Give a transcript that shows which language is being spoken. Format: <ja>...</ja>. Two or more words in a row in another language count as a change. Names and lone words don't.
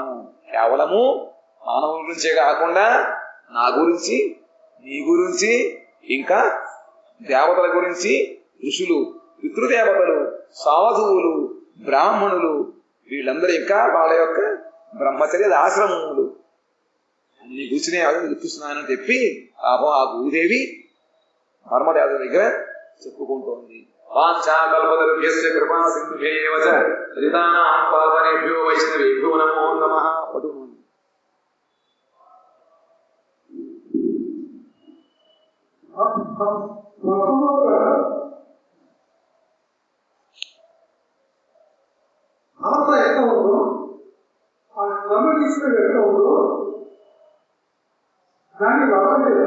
<te>కేవలము మానవుల గురించే కాకుండా నా గురించి, నీ గురించి, ఇంకా దేవతల గురించి, ఋషులు, పితృదేవతలు, సాధువులు, బ్రాహ్మణులు, వీళ్ళందరూ ఇంకా వాళ్ళ యొక్క బ్రహ్మచర్య ఆశ్రమములు అన్ని కూర్చునే వాళ్ళని దుఃఖిస్తున్నానని చెప్పి పాపం ఆ భూదేవి ధర్మదేవత దగ్గర చెప్పుకుంటోంది.</te> <sa>वाञ्छाकल्पतरुभ्यस्य कृपा सिन्धुभ्येव च पतितानां पावनेभ्यो वैष्णवेभ्यो नमो नमः. పట్టును</sa> <te>ఆత్మ ఎట్లా ఉందో ఆ క్రమనిష్ఠుడు ఎట్లా ఉందో దాన్ని వదలలేదు.</te>